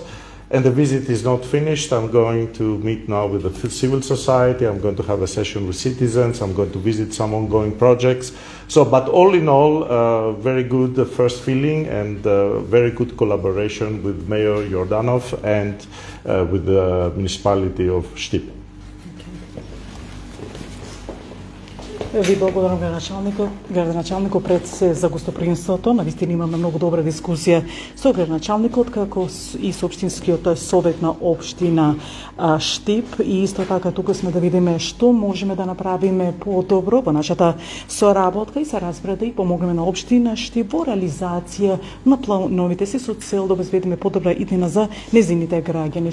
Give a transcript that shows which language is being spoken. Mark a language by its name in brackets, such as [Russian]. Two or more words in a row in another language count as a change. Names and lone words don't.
[English] And the visit is not finished. I'm going to meet now with the civil society. I'm going to have a session with citizens. I'm going to visit some ongoing projects. So, but all in all, very good first feeling and very good collaboration with Mayor Jordanov and with the municipality of Штип. [Macedonian] Ви благодарам, градоначалникот, пред се за гостопримството. Навистина имаме многу добра дискусија со градоначалникот, како и со општинскиот совет на општина Штип. И исто така тука сме да видиме што можеме да направиме подобро во нашата соработка и се разбере и помогнеме на општина Штип во реализација на плановите си со цел да обезбедиме подобра иднина за незините граѓани.